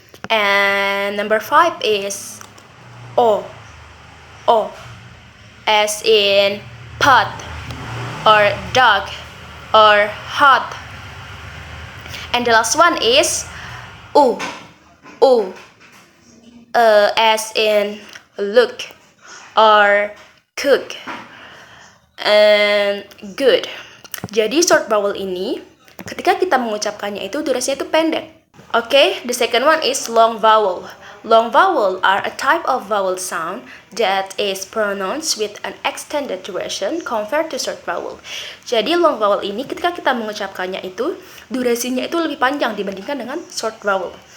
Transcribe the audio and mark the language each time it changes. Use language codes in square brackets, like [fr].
[en] And number 5 is O, as in pot or dog or hot. And the last one is U, as in look or cook and good. [id] Jadi short vowel ini ketika kita mengucapkannya itu durasinya itu pendek. [en] Okay, the second one is long vowel. Long vowel are a type of vowel sound that is pronounced with an extended duration compared to short vowel. [id] Jadi long vowel ini ketika kita mengucapkannya itu durasinya itu lebih panjang dibandingkan dengan short vowel.